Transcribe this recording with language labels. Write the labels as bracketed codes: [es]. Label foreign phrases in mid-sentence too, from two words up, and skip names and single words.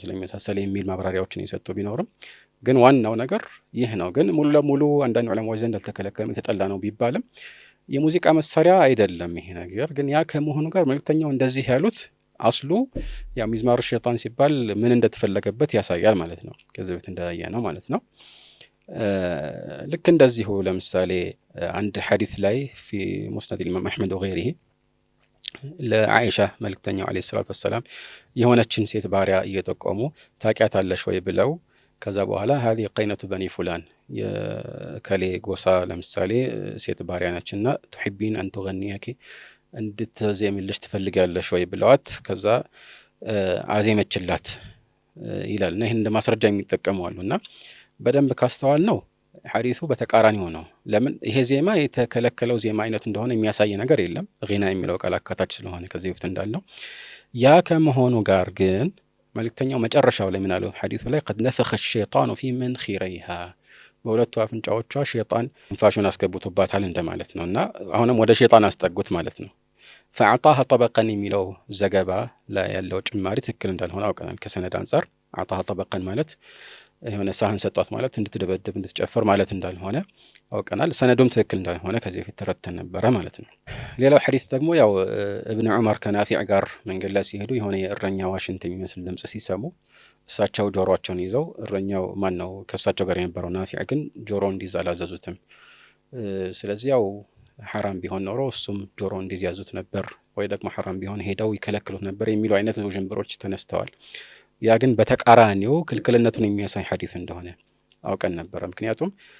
[am] ስለሚመሳሰል የሚል ማብራሪያዎችን ይሰጡ ቢኖርም ግን ዋናው ነገር ይህ ነው። ግን ሙሉ ለሙሉ አንዳንድ ዑለማዎች ዘንድ አልተከለከለም የተጠላ ነው ቢባልም የሙዚቃ መሳሪያ አይደለም ይሄ ነገር። ግን ያ ከመሆኑ ጋር መልእክተኛው እንደዚህ ያሉት አስሉ ያ [ar] مزمار الشيطان [am] ሲባል ምን እንደተፈለገበት ያሳያል ማለት ነው። ከዚህ በፊት እንዳያ ነው ማለት ነው። ልክ እንደዚሁ ለምሳሌ አንድ ሐዲስ ላይ [ar] في مسند الإمام أحمد وغيره [am] ለአኢሻ መልእክተኛው [ar] عليه الصلاة والسلام [am] የሆነችን ሴት ባሪያ እየጠቆሙ ታቂያታለሽ ወይ ብለው ከዛ በኋላ [ar] هذه قينة بني فلان [am] የከሌ ጎሳ ለምሳሌ ሴት ባሪያ ነችና [ar] تحبين أن تغنيك [am] እንድትዘምልሽ ትፈልጋለሽ ወይ ብለዋት ከዛ አዜመችላት ይላልና ይሄን እንደማስረጃ የሚጠቀሙ አሉና በደንብ ካስተዋል ነው ሐዲሱ በተቃራኒው ነው። ለምን ይሄ ዜማ የተከለከለው ዜማ አይነት እንደሆነ የሚያሳይ ነገር የለም። ጊና የሚለው ቃል አካታች ስለሆነ ከዚህ በፊት እንዳለው ያ ከመሆኑ ጋር ግን መልእክተኛው መጨረሻው ላይ ምን አለው ሐዲሱ ላይ [ar] قد نفخ الشيطان في منخريها [am] በሁለቱ አፍንጫዎቿ ሸይጣን እንፋሹን አስገብቶባታል እንደማለት ነውና አሁንም ወደ ሸይጣን አስጠጉት ማለት ነው። [ar] فاعطاها طبقا [am] የሚለው ዘገባ ላይ ያለው ጭማሪ ትክክል እንዳልሆነ አውቀናል። ከሰነድ አንፃር [ar] اعطاها طبقا [am] ማለት የሆነ ሳህን ሰጣት ማለት እንድትደበደብ እንድትጨፈር ማለት እንዳልሆነ አውቀናል። ሰነዱም ትክክል እንዳልሆነ ከዚህ በፊት ተረተን ነበር ማለት ነው። ሌላው ሐዲስ ደግሞ ያው ኢብኑ ዑመር ከናፊዕ ጋር መንገድ ላይ ሲሄዱ የሆነ የእረኛ ዋሽንት የሚመስል ድምጽ ሲሰሙ እሳቸው ጆሮአቸውን ይዘው እረኛው ማን ነው ከእሳቸው ጋር የነበረው ናፊዕ ግን ጆሮውን እንዲይዝ አላዘዙትም። ስለዚህ ያው ሐራም ቢሆን ኖሮ እሱም ጆሮ እንዲይዝ ያዙት ነበር ወይ ደግሞ ሐራም ቢሆን ሄደው ይከለክሉት ነበር የሚሉ አይነት ውዥንብሮች ተነስተዋል። ያ ግን በተቃራኒው ክልክልነቱን የሚያሳይ ሐዲስ እንደሆነ አውቀን ነበር። ምክንያቱም